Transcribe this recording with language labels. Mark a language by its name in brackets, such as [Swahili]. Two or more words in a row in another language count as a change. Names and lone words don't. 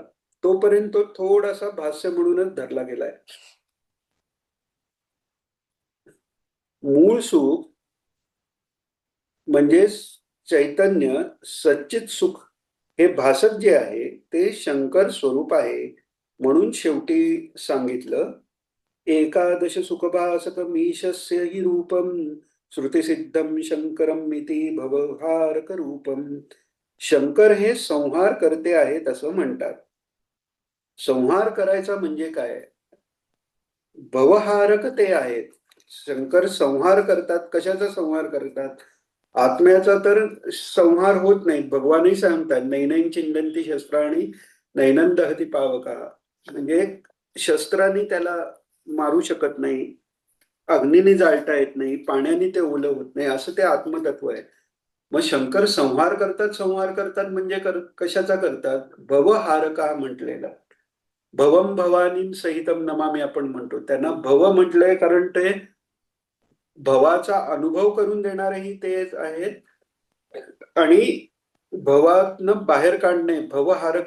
[Marathi] तोपर्यंत तो थोडासा भाष्य म्हणूनच धरला गेलाय. मूळ सुख म्हणजे चैतन्य, सच्चित सुख, हे भासक जे आहे ते शंकर स्वरूप आहे म्हणून शेवटी सांगितलं. [Sanskrit] एकादश सुखभासकमीशस्य हि रूपम श्रुतिसिद्धम शंकरम इति भवहारक रूपम. [Marathi] शंकर हे संहार करते आहेत असं म्हणतात. संहार करायचा म्हणजे काय? भवहारक ते आहेत. शंकर संहार करतात. कशाचा संहार करतात? आत्म्याचा तर संहार होत नाही. भगवानही सांगतात [Sanskrit] नैनं चिंदंती शस्त्राणी नैनं दहती पावका. [Marathi] म्हणजे शस्त्राने त्याला मारू शकत नाही, अग्नीने जाळता येत नाही, पाण्याने ते ओलं होत नाही, असं ते आत्मतत्व आहे. मग शंकर संहार करतात. संहार करतात म्हणजे कशाचा करतात? भवहारका म्हटलेला. [Sanskrit] भवम भवानी सहितम नमामी [Marathi] आपण म्हणतो. त्यांना भव म्हटलंय कारण ते भवाचा अनुभव करून देणारेही तेच आहेत आणि भवातनं बाहेर काढणे, भवहारक